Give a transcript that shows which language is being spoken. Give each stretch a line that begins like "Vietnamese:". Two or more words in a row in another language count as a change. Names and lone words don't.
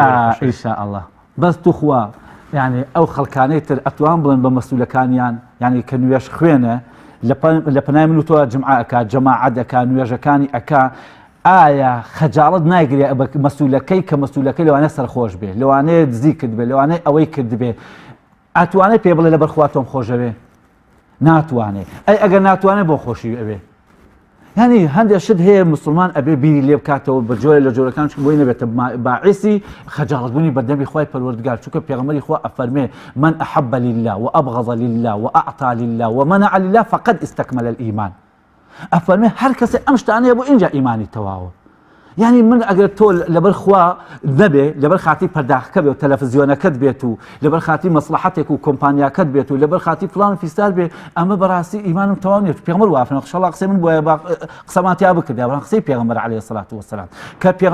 Central Kurdish: ئینشاءالله بەس تو خوا يعني ئەو خەڵکانەی تر ئەتوان بڵێن بە مەسئولەکانیان يعني کە نوێژ خوێنە لە پەنای من و تۆ جمعە ئەکا جەماعەت ئەکا نوێژەکانی ئەکا ئایا خەجاڵت ناگرێ بە مەسئولەکەی کە مەسئولەکەی لەوانەیە سەرخۆش بێ لەوانەیە دزی کرد بێ لەوانەیە ئەوەی کرد بێ ئەتوانێت پێ بڵێ لەبەر خوا تۆم خۆشەوێ ناتوانێت ئەگەر ناتوانێت بۆ خۆشی ئەوێ يعني هەندێک شت هەیە مسلمان ئەبێ بیری لێ بکاتەوە بە جۆرە لە جۆرەکان بۆی نەبێتە باعثی خەجاڵتبوونی بەردەمی خوای پەروەردگار چونکە پێغەمبەری خوا ئەفەرمێ
Arabic: من أحب لله وأبغض لله وأعطى لله ومنع لله فقد استكمل الإيمان
Central Kurdish: ئەفەرمێ هەر کەسێ ئەم شتانەیە بۆ ئینجا ئیمانی تەواوە يعني من ئەگەر تۆ لەبەر خوا نەبێ لەبەر خاتی پەرداخەکە بێ و تەلەڤیزیۆنەکەت بێت و لەبەر خاتی مەسلحەتێک و کۆمپانیاکەت بێت و لەبەر خاتی فلان فیستار بێ ئەمە بەڕاستی ئیمانم تەواو نیە پێغەمبەر وافرمێ ئینشاءالله قسەی من بۆیە قسەمان تیا بکردیا بەڵام قسەی پێغەمبەر
Arabic: عەلەیهی سەڵات وەسەلام
Central Kurdish: کە